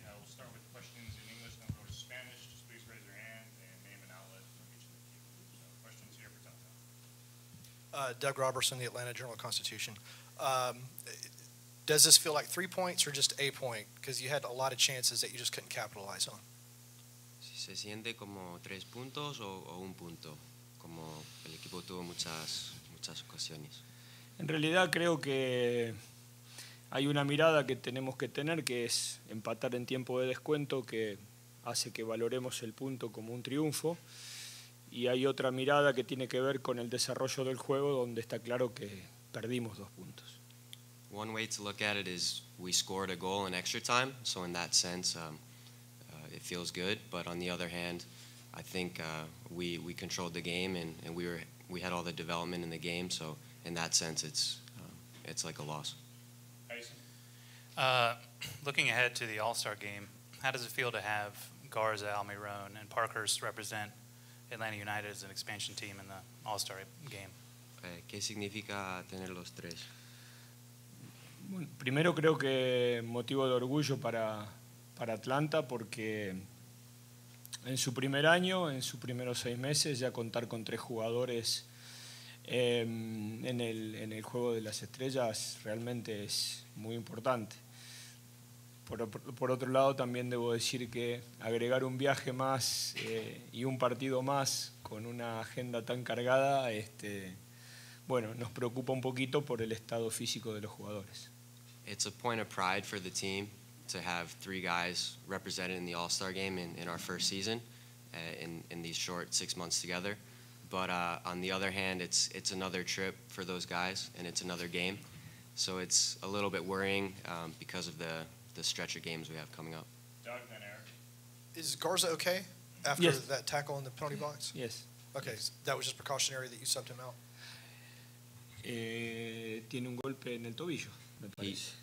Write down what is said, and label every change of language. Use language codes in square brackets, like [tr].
[en] We'll start with questions in English, then we'll go to Spanish. Just please raise your hand and name an outlet. We'll get you the cue. So questions here for Tata. Doug Robertson, the Atlanta Journal-Constitution. Does this feel like 3 points or just a point? Because you had a lot of chances that you just couldn't capitalize on. [es] Si se siente como 3 puntos o un punto, como el equipo tuvo muchas ocasiones. En realidad creo que hay una mirada que tenemos que tener, que es empatar en tiempo de descuento, que hace que valoremos el punto como un triunfo. Y hay otra mirada que tiene que ver con el desarrollo del juego, donde está claro que perdimos 2 puntos. [en] One way to look at it is we scored a goal in extra time, so in that sense, it feels good. But on the other hand, I think we controlled the game and we had all the development in the game. So in that sense, it's like a loss. Looking ahead to the All-Star game, how does it feel to have Garza, Almiron, and Parkhurst represent Atlanta United as an expansion team in the All-Star game? [es] ¿Qué significa tener los tres? Bueno, primero creo que motivo de orgullo para Atlanta, porque en su primer año, en sus primeros 6 meses, ya contar con 3 jugadores en el juego de las estrellas realmente es muy importante. Por otro lado, también debo decir que agregar un viaje más y un partido más con una agenda tan cargada, bueno, nos preocupa un poquito por el estado físico de los jugadores. [en] It's a point of pride for the team to have 3 guys represented in the All-Star game in our first season in these short 6 months together. But on the other hand, it's another trip for those guys, and it's another game. So it's a little bit worrying because of the stretch of games we have coming up. Doug, then Eric. Is Garza okay after Yes. that tackle in the penalty box? Yes. Okay, so that was just precautionary that you subbed him out? [es] Tiene un golpe en el tobillo, me parece.